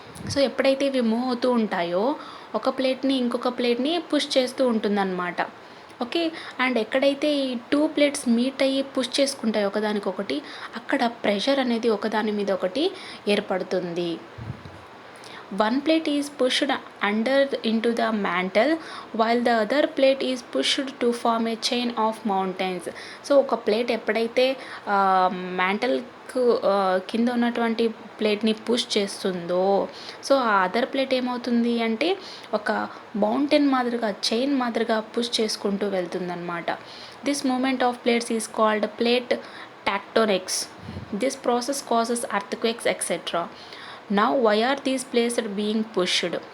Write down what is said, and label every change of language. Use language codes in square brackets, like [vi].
[te] So ఎప్పుడైతే ఇవి move అవుతూ ఉంటాయో ఒక ప్లేట్ని ఇంకొక ప్లేట్ని పుష్ చేస్తూ ఉంటుందన్నమాట. ఓకే, అండ్ ఎక్కడైతే ఈ టూ ప్లేట్స్ మీట్ అయ్యి పుష్ చేసుకుంటాయో ఒకదానికొకటి అక్కడ ప్రెషర్ అనేది ఒకదాని మీద ఒకటి ఏర్పడుతుంది. [en] One plate is pushed under into the mantle while the other plate is pushed to form a chain of mountains. [te] So ఒక ప్లేట్ ఎప్పుడైతే మ్యాంటల్కు కింద ఉన్నటువంటి ప్లేట్ని పుష్ చేస్తుందో సో ఆ అదర్ ప్లేట్ ఏమవుతుంది అంటే ఒక మౌంటైన్ మాదిరిగా చైన్ మాదిరిగా పుష్ చేసుకుంటూ వెళ్తుందన్నమాట. [en] This moment of plates is called plate tectonics. This process causes earthquakes etc. Now why are these plates being pushed?